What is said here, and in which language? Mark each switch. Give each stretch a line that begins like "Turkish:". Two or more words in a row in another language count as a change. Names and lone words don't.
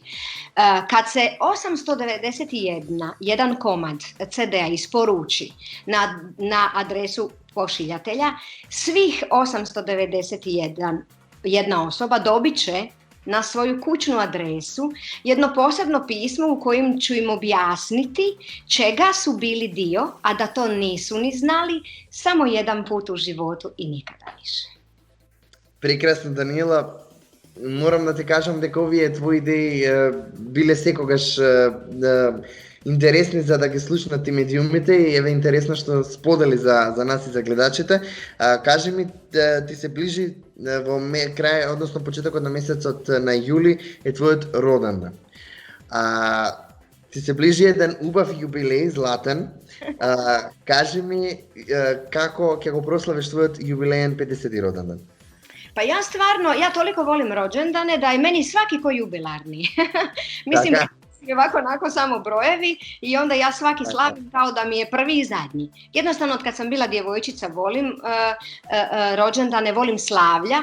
Croatian: Kad se 891 jedan komad CD-a isporuči na adresu pošiljatelja, svih 891 jedna osoba dobit će na svoju kućnu adresu jedno posebno pismo u kojem ću im objasniti čega su bili dio, a da to nisu ni znali, samo jedan put u životu i nikada više.
Macedonian: Прекрасно, Даниела. Морам да ти кажам дека овие твои идеи биле секогаш интересни за да ги слушнат и медиумите и еве интересно што сподели за нас и за гледачите. Кажи ми, ти се ближи во крај, односно почетокот на месецот на јули е твојот родендан. Ти се ближи еден убав јубилеј, златен. Кажи ми како ќе го прославиш твојот јубилеен 50. родендан?
Croatian: Pa ja toliko volim rođendane da je meni svaki ko jubilarni. Mislim da je ovako onako samo brojevi i onda ja svaki slavim kao da mi je prvi i zadnji. Jednostavno od kad sam bila djevojčica volim rođendane, volim slavlja.